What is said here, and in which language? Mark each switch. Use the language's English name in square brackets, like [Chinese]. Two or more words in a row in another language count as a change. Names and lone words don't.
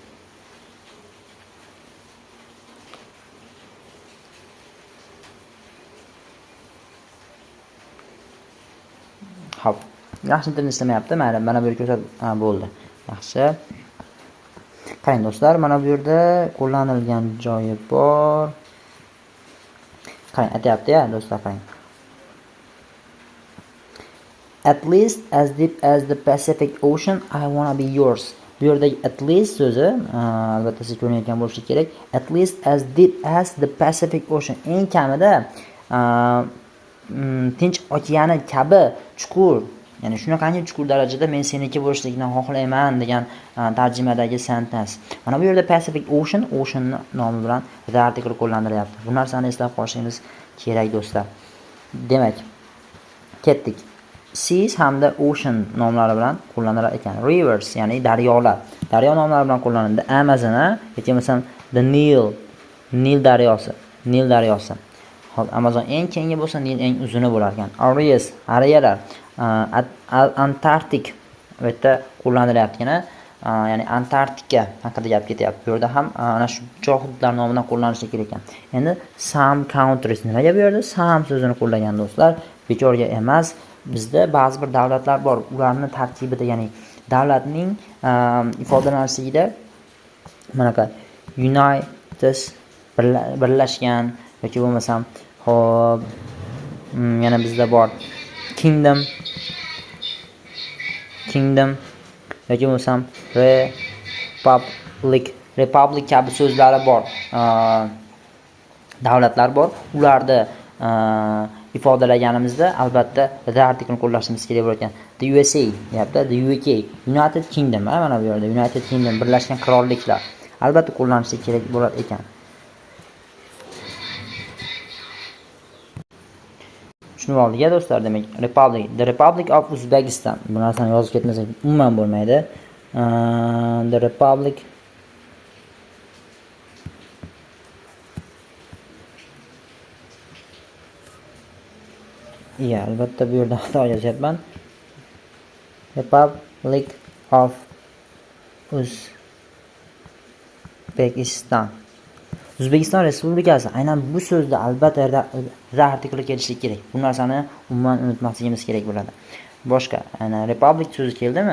[Uzbek] Xo'p. Yaxshi internet ishlamayapti. Mayli, mana bu yerga ko'rsatib bo'ldi. Yaxshi. Qarang do'stlar, mana bu yerda qo'llanilgan joyi bor. Qarang, aytayapti-ya, do'stlar, qarang. [English] At least as deep as the Pacific Ocean, I wanna be yours. [Uzbek] Bu yerdagi [English] at least [Uzbek] so'zi, albatta siz ko'rayotgan bo'lishi kerak. [English] At least as deep as the Pacific Ocean. [Uzbek] Eng kamida Tinch okeani kabi chuqur, ya'ni shunaqangi chuqur darajada men seniki bo'lishlikni xohlayman degan tarjimadagi sentence. Mana bu yerda [English] Pacific Ocean, [Uzbek] ocean nomi bilan [English] the article [Uzbek] qo'llanilyapti. Bu narsani eslab qolishingiz kerak, do'stlar. Demak, ketdik. Seas hamda ocean nomlari bilan qo'llanilar ekan. Rivers, ya'ni daryolar. Daryo nomlari bilan qo'llanadi. Amazon, yoki masalan the Nil daryosi. Hop, Amazon eng kengi bo'lsa, Nil eng uzuni bo'lar ekan. Ariyalar, Antarktik bu yerda qo'llanilayotgani, ya'ni Antarktika haqida gap ketyapti. Bu yerda ham ana shu joy hududlar nomidan qo'llanishi kerak ekan. Endi [English] some countries, [Uzbek] nimaga bu yerda some so'zini qo'llagan do'stlar? Bekorga emas. Bizda ba'zi bir davlatlar bor. Ularning tarkibida, ya'ni davlatning ifodalanishligida mana United birlashgan yoki bo'lmasam, hop, yana bizda bor Kingdom yoki bo'lmasam Republic kabi so'zlari bor. Davlatlar bor. Ularda ifodalaganimizda albatta [English] the article [Uzbek] qo'llashimiz kerak bo'lar ekan. [English] The USA deyapti, the UK, United Kingdom, [Uzbek] mana bu yerda [English] United Kingdom, [Uzbek] Birlashgan Qirolliklar. Albatta qo'llanishi kerak bo'lar ekan. Shuni oldiga do'stlar, demak Republic, [English] the Republic of Uzbekistan. [Uzbek] Bu narsani yozib ketmasak umuman bo'lmaydi. [English] The Republic [Uzbek] albatta bu yerda xato yozyapman. [English] Republic of Uzbekistan. [Uzbek] O'zbekiston Respublikasi. Aynan bu so'zda albatta [English] the article [Uzbek] kelishi kerak. Bu narsani umuman unutmasligimiz kerak bo'ladi. Boshqa, ana Republic so'zi keldimi?